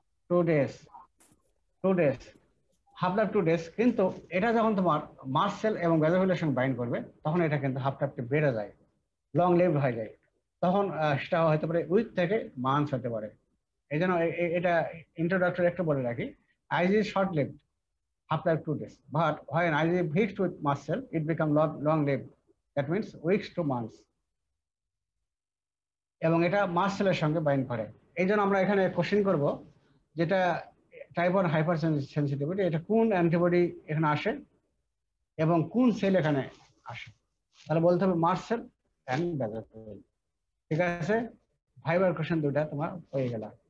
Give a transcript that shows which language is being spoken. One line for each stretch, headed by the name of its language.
English: 2 days, 2 days, half life 2 days।
Bangla: কিন্তু এটা যখন তোমার মাস্ট সেল এবং বেসোফিলের সঙ্গে বাইন্ড করবে, তখন এটা কিন্তু হাফ লাইফটা বেড়ে যায়, লং লিভড হয়ে যায়। তখন সেটা হতে পারে উইক থেকে মান্থ হতে পারে। এই জন্য এটা ইন্ট্রোডাক্টরি একটা বলে রাখি,
English: IG short lived, half life 2 days, but when IgG hits with mast cell, it becomes long lived. That means weeks to months.
Bangla: এবং এটা মাস্ট সেলের সঙ্গে বাইন্ড করে। এই জন্য আমরা এখানে কোশ্চেন করব, যেটা টাইপ 1 হাইপার সেনসিটিভিটি, এটা কোন অ্যান্টিবডি এখানে আসে এবং কোন সেল এখানে আসে? তাহলে বলতে হবে মাস্ট সেল অ্যান্ড বেসোফিল। ঠিক আছে? ভাইবার কোশ্চেন দুটা তোমার হয়ে গেল।